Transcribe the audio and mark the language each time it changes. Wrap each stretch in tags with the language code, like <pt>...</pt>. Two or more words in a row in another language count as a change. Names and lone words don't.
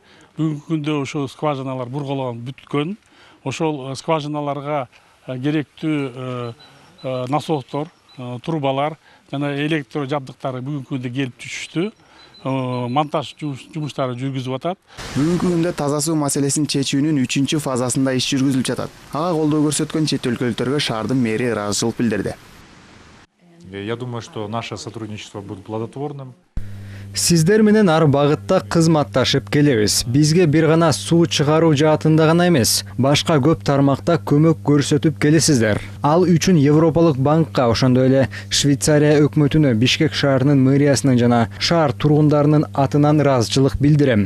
<ky>Бүгүнкү күндө ошол скважиналар бурголон бүткөн. Ошол скважиналарга керектүү насостор, трубалар жана электро жабдыктары бүгүнкү күндө келип түшүштү. Монтаж жумуштары жүргүзүп атат. Бүгүнкү күндө таза суу маселесин чечүүнүн 3-чү фазасында иш жүргүзүлүп жатат. Ага колдоо көрсөткөн чет өлкөлүктөргө шаардын мэри ыраазычылык билдирди.</ky> <ru>Я думаю, что наше сотрудничество будет плодотворным.</ru> <ky>Сиздер менен ар багытта кызматташып келебиз. Бизге бир гана суу чыгаруу жаатында гана эмес, башка көп тармакта көмөк көрсөтүп келесиздер. Ал үчүн Европалык банкка, ошондой эле Швейцария өкмөтүнө, Бишкек шаарынын мэриясынын жана шаар тургундарынын атынан ыраазычылык билдирем.</ky>